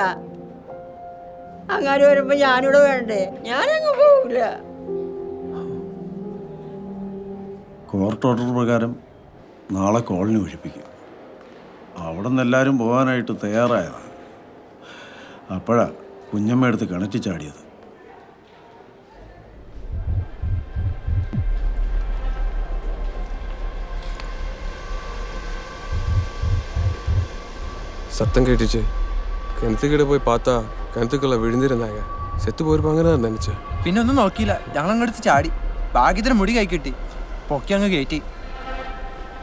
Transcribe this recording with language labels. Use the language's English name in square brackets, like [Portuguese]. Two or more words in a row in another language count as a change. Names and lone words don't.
[Malayalam] അങ്ങനെ വരുമ്പോ ഞാനിവിടെ വേണ്ടേ? ഞാനങ്ങ് പോവില്ല. കോർട്ട് ഓർഡർ പ്രകാരം നാളെ കോളനി ഒഴിപ്പിക്കും. അവിടെ നിന്ന് എല്ലാവരും പോകാനായിട്ട് തയ്യാറായതാണ്. അപ്പോഴാ കുഞ്ഞമ്മ എടുത്ത് കിണറ്റി ചാടിയത്. [Tamil] சத்தம் கேட்டுச்சு. கிணத்துக்கிட்ட போய் பார்த்தா கிணத்துக்குள்ள விழுந்திருந்தாங்க. செத்து போயிருப்பாங்கன்னு நினைச்சேன். [Malayalam] പിന്നെ ഒന്നും നോക്കിയില്ല, ഞങ്ങൾ അങ്ങെടുത്ത് ചാടി. ഭാഗ്യത്തിന് മുടി കൈ കിട്ടി, പൊക്കി അങ്ങ് കയറ്റി.